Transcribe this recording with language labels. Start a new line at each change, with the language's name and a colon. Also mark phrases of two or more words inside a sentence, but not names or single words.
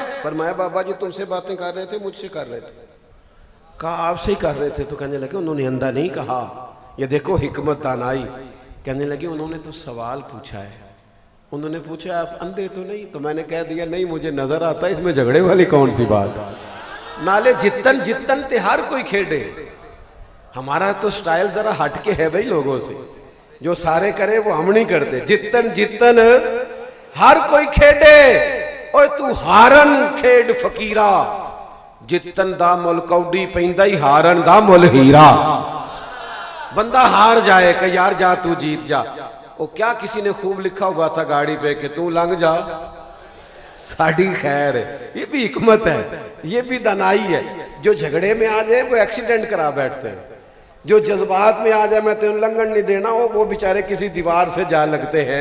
Urdu: فرمایا بابا جی تم سے باتیں کر رہے تھے، مجھ سے کر رہے تھے؟ کہا آپ سے ہی کر رہے تھے۔ تو کہنے لگے انہوں نے اندھا نہیں کہا، یہ دیکھو حکمت دانائی۔ کہنے لگے انہوں نے تو سوال پوچھا ہے، انہوں نے پوچھا آپ اندھے تو نہیں؟ تو میں نے کہہ دیا نہیں مجھے نظر آتا ہے، اس میں جھگڑے والی کون سی بات؟
Punjabi: نالے جتن جتن تے ہر کوئی کھیڑے،
Urdu: ہمارا تو سٹائل ذرا ہٹ کے ہے بھائی لوگوں سے، جو سارے کرے وہ ہم نہیں کرتے۔
Punjabi: جتن جتن ہر کوئی کھیڑے، اوے تو ہارن کھیڑ فقیرہ، جتن دا مل کوڈی پہندہ ہی ہارن دا مل ہیرا۔
Urdu: بندہ ہار جائے کہ یار جا تو جیت جا۔ وہ کیا کسی نے خوب لکھا ہوا تھا گاڑی پہ کہ
Punjabi: تو لنگ جا ساڑھی خیر ہے۔
Urdu: یہ بھی حکمت ہے، یہ بھی دانائی ہے۔ جو جھگڑے میں آ جائے وہ ایکسیڈنٹ کرا بیٹھتے ہیں، جو جذبات میں آ جائے
Punjabi: میں تینوں لنگن نہیں دینا،
Urdu: وہ بیچارے کسی دیوار سے جا لگتے ہیں۔